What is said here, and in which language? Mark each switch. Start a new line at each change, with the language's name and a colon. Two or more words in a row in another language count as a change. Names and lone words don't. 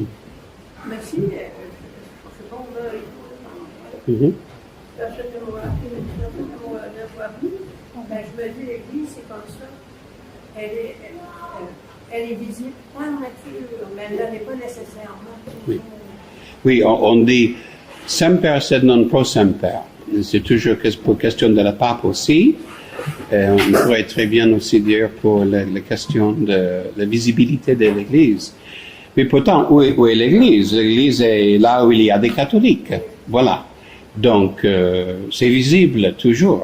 French: Mais si, je sais pas, on va personne ne m'aura vu, ben, je me dis, l'Église, c'est comme ça. Elle est visible par nature, mais elle n'est pas nécessairement. Oui, on dit
Latin: semper sed non pro semper.
French: C'est toujours pour question de la pape aussi. On pourrait très bien aussi dire pour la question de la visibilité de l'Église. Mais pourtant, où est l'Église? L'Église est là où il y a des catholiques. Voilà. Donc, c'est visible toujours.